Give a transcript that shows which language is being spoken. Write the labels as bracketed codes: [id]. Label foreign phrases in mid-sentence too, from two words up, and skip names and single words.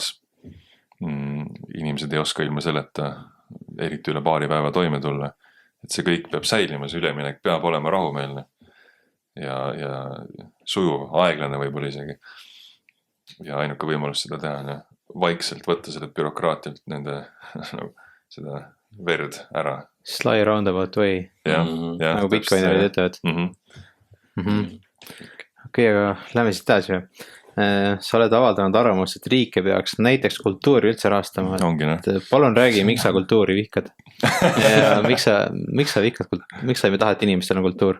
[et] Inimesed ei oska ilma selleta eriti üle paari päeva toime tulla. Et see kõik peab säilima, see üleminek peab olema rahumeelne ja sujuv, aeglane võib-olla isegi. Ja ainuke võimalus seda teha, vaikselt võtta selle bürokraatialt nende seda verd ära. [en] Sly roundabout way. [et] Nagu Bitcoinid ütlevad. Okei, aga lähme siit edasi. Sa oled avaldanud arvamust, et riike peaks näiteks kultuuri üldse rahastama. Palun räägi, miks sa kultuuri vihkad? Ja miks sa vihkad, miks sa ei taha, et inimestel on kultuur?